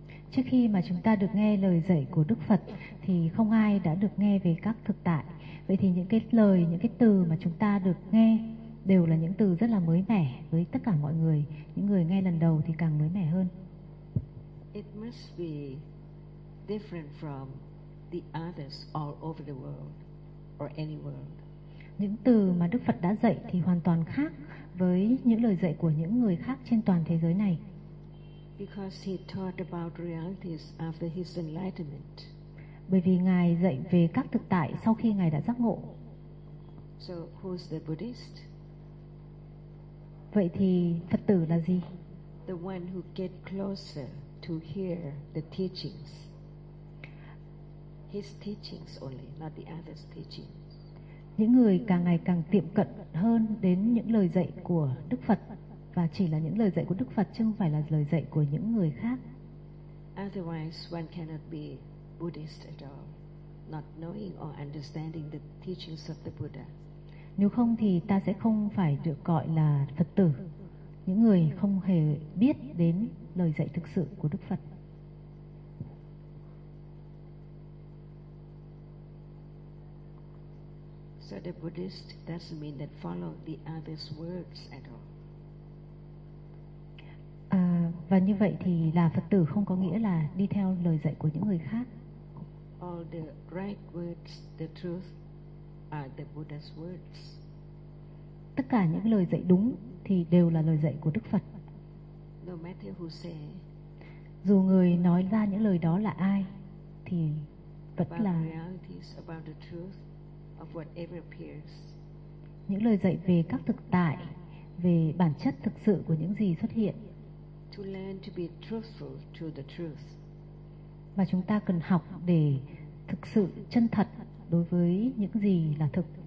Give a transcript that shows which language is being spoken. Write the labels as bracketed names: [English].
[Vietnamese] Trước khi mà chúng ta được nghe lời dạy của Đức Phật thì không ai đã được nghe về các thực tại. Vậy thì những cái lời, những cái từ mà chúng ta được nghe đều là những từ rất là mới mẻ với tất cả mọi người. Những người nghe lần đầu thì càng mới mẻ hơn. [English] It must be different from the others all over the world or any world. [Vietnamese] Những từ mà Đức Phật đã dạy thì hoàn toàn khác với những lời dạy của những người khác trên toàn thế giới này. [English] Because he taught about realities after his enlightenment. [Vietnamese] Bởi vì ngài dạy về các thực tại sau khi ngài đã giác ngộ. [English] So who's the Buddhist? [Vietnamese] Vậy thì Phật tử là gì? [English] The one who get closer to hear the teachings. His teachings only, not the others' teachings. [Vietnamese] Những người càng ngày càng tiệm cận hơn đến những lời dạy của Đức Phật. Và chỉ là những lời dạy của Đức Phật chứ không phải là lời dạy của những người khác. [English] Otherwise one cannot be Buddhist at all, not knowing or understanding the teachings of the Buddha. [Vietnamese] Nếu không thì ta sẽ không phải được gọi là Phật tử, những người không hề biết đến lời dạy thực sự của Đức Phật. [English] So the Buddhist doesn't mean that follow the other's words at all. [Vietnamese] Và như vậy thì là Phật tử không có nghĩa là đi theo lời dạy của những người khác. [English] All the right words, the truth are the Buddha's words. [Vietnamese] Tất cả những lời dạy đúng thì đều là lời dạy của Đức Phật. [English] No matter who say, [Vietnamese] dù người nói ra những lời đó là ai thì vẫn là [English] realities about the truth of whatever appears. [Vietnamese] Những lời dạy về các thực tại, về bản chất thực sự của những gì xuất hiện. [English] To learn to be truthful to the truth. [Vietnamese] Và chúng ta cần học để thực sự chân thật đối với những gì là thực.